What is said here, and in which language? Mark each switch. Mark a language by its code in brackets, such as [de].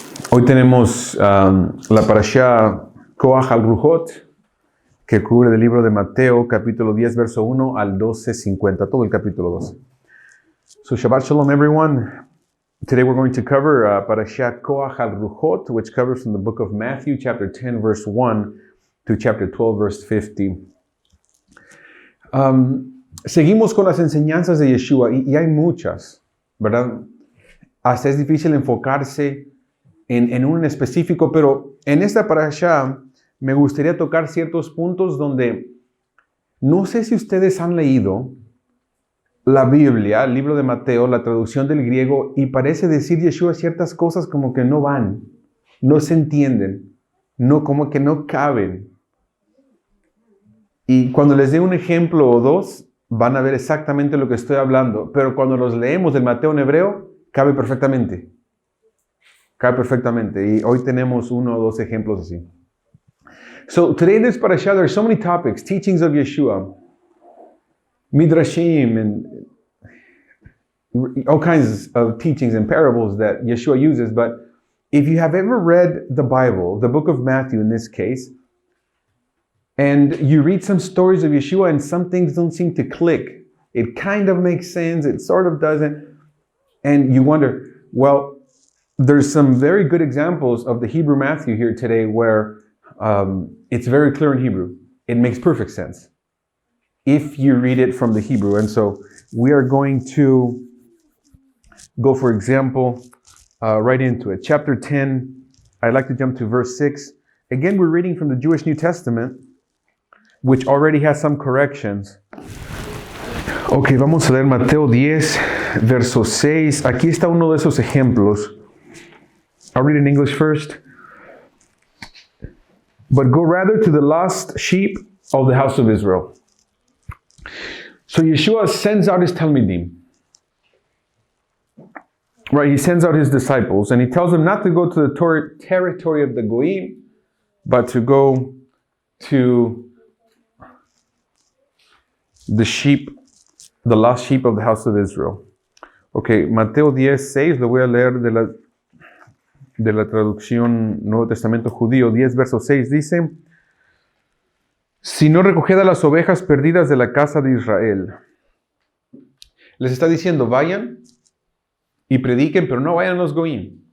[es] Hoy tenemos la parashá Koach al-Ruhot, que cubre el libro de Mateo, capítulo 10, verso 1 al 12:50, todo el capítulo 12. [en] So Shabbat Shalom everyone. Today we're going to cover parashá Koach al-Ruhot, which covers from the book of Matthew, chapter 10, verse 1 to chapter 12, verse 50. [es] Seguimos con las enseñanzas de Yeshua y hay muchas, ¿verdad? Hasta es difícil enfocarse en un específico, pero en esta parashá me gustaría tocar ciertos puntos donde no sé si ustedes han leído la Biblia, el libro de Mateo, la traducción del griego, y parece decir Yeshua ciertas cosas como que no van, no se entienden, como que no caben. Y cuando les dé un ejemplo o dos, van a ver exactamente lo que estoy hablando, pero cuando los leemos del Mateo en hebreo, cabe perfectamente. Cabe perfectamente. Y hoy tenemos uno o dos ejemplos así. [en] So today in this parasha, there are so many topics, teachings of Yeshua, midrashim, and all kinds of teachings and parables that Yeshua uses. But if you have ever read the Bible, the book of Matthew in this case, and you read some stories of Yeshua and some things don't seem to click, it kind of makes sense, it sort of doesn't, and you wonder, well, there's some very good examples of the Hebrew Matthew here today where it's very clear in Hebrew. It makes perfect sense if you read it from the Hebrew. And so we are going to go, for example, right into it. Chapter 10, I'd like to jump to verse 6. Again, we're reading from the Jewish New Testament, which already has some corrections. [es] Ok, vamos a leer Mateo 10, verso 6. Aquí está uno de esos ejemplos. [en] I'll read in English first. But go rather to the lost sheep of the house of Israel. So Yeshua sends out his Talmidim. Right, he sends out his disciples and he tells them not to go to the territory of the Goyim, but to go to the sheep, the lost sheep of the house of Israel. [es] Ok, Mateo 10:6, lo voy a leer de la traducción Nuevo Testamento Judío. 10, verso 6 dice: Si no recoged a las ovejas perdidas de la casa de Israel. Les está diciendo, vayan y prediquen, pero no vayan a los Goyim.